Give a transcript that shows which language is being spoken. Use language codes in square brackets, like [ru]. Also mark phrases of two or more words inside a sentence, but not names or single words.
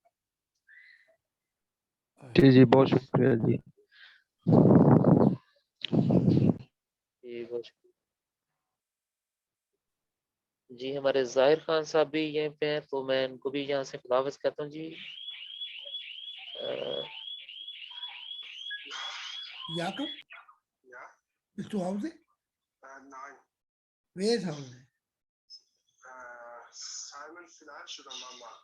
[ur] جی جی بہت شکریہ جی. جی بہت شکریہ. جی ہمارے ظاہر خان صاحب بھی یہیں پہ ہیں تو میں ان کو بھی یہاں سے خدا حافظ کہتا ہوں. جی [de] Jakob? Bist du zu Hause? Nein, Wer ist zu Hause? Simon vielleicht oder Mama.